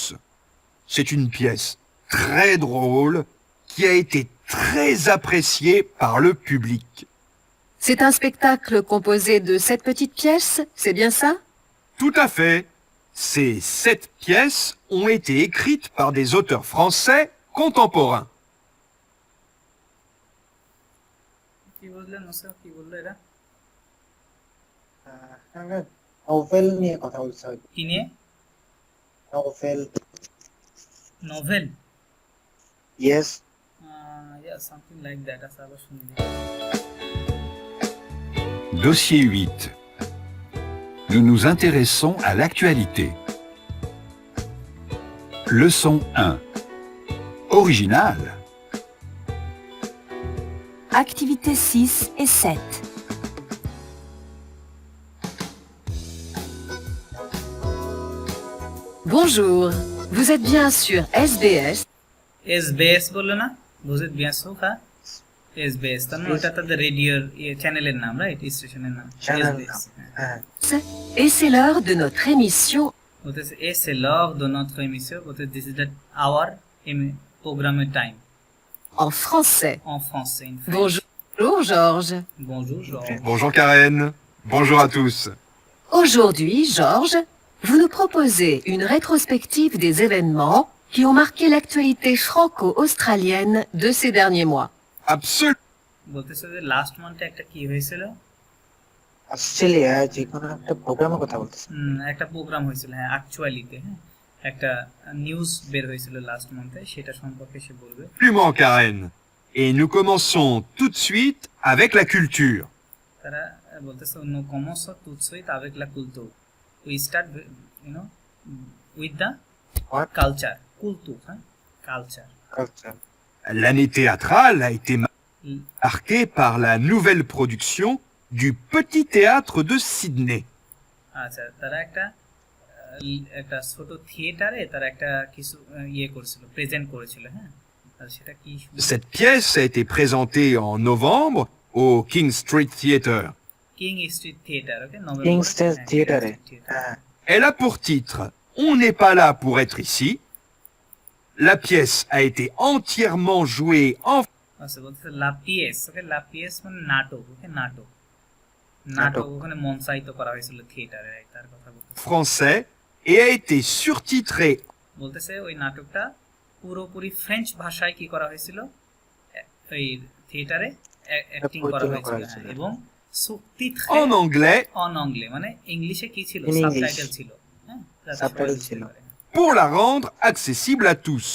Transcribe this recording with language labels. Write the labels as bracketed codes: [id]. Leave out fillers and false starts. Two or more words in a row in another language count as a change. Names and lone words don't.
[fr] C'est une pièce très drôle qui a été très appréciée par le public. C'est un spectacle composé de 7 petites pièces, c'est bien ça? Tout à fait. Ces 7 pièces ont été écrites par des auteurs français contemporains. [bn] কি বুঝলেন মোসা, কি বললো এরা? আমরা নোভেল নিয়ে কথা বলছি হয়তো। কি নিয়ে? নোভেল। নোভেল? [en] Yes. Yeah, something like that. [bn] আচ্ছা, আবার শুনি। [fr] Dossier 8. Nous nous intéressons à l'actualité. Leçon 1. Original. Activités 6 et 7. Bonjour, vous êtes bien sur SBS. [bn] SBS বললো না? [fr] Vous êtes bien sûr, [bn] হ্যাঁ? SBS তার মানে ওটা তাদের রেডিওর চ্যানেলের নাম, রাইট? স্টেশনের নাম চ্যানেল SBS। হ্যাঁ [fr] Et c'est l'heure de notre émission [bn] বলতেছে [fr] et c'est l'heure de notre émission, [bn] বলতেছে [en] this is the hour [bn] প্রোগ্রামের টাইম [fr] en français. en français, [en] in French. [fr] Bonjour Georges. Bonjour Georges. Bonjour Karen. Bonjour à tous. Aujourd'hui, Georges, vous nous proposez une rétrospective des événements qui ont marqué l'actualité franco-australienne de ces derniers mois. Absolument. [bn] বলতেছে যে [en] last month [bn] একটা কি হয়েছিল, অস্ট্রেলিয়া যে কোনো একটা প্রোগ্রামের কথা বলতেছে। একটা প্রোগ্রাম হয়েছিল, হ্যাঁ অ্যাকচুয়ালিতে, হ্যাঁ একটা নিউজ বের হয়েছিল [en] last month, [bn] সেটা সম্পর্কে সে বলবে। [fr] Absolument Karen. Et nous commençons tout de suite avec la culture. [bn] তারা বলতেছে [fr] nous commençons tout de suite avec la culture. [en] We start with the What? culture. Culture, [fr] hein? Culture. Culture. L'année théâtrale a été marquée par la nouvelle production du Petit Théâtre de Sydney. [bn] আচ্ছা, তারা একটা ছোট থিয়েটারে তারা একটা কিছু করেছিল, প্রেজেন্ট করেছিল, হ্যাঁ। আর সেটা কি? [fr] Cette pièce a été présentée en novembre au King Street Theatre. [bn] কিং স্ট্রিট থিয়েটার, ওকে, King Street Theatre হ্যাঁ [fr] Elle a pour titre On n'est pas là pour être ici. La pièce a été entièrement jouée en [bn] আচ্ছা, বলতেছে [fr] la pièce, [bn] ওকে, [fr] la pièce [bn] মানে নাটক, ওকে, নাটক ওখানে মঞ্চায়িত করা হয়েছিল থিয়েটারে, তার কথা বলতেছে। [fr] français et a été surtitrée [bn] বলতেছে ওই নাটকটা পুরোপুরি ফ্রেঞ্চ ভাষায় কি করা হয়েছিল, ওই থিয়েটারে অ্যাক্টিং করা হয়েছিল, হ্যাঁ, এবং [fr] en anglais en anglais [bn] মানে ইংলিশে কি ছিল, [en] In English. [bn] সাবটাইটেল ছিল, হ্যাঁ, যাতে সবাই [en] Subtitle [bn] বুঝতে ছিল। পারে। [fr] pour la rendre accessible à tous.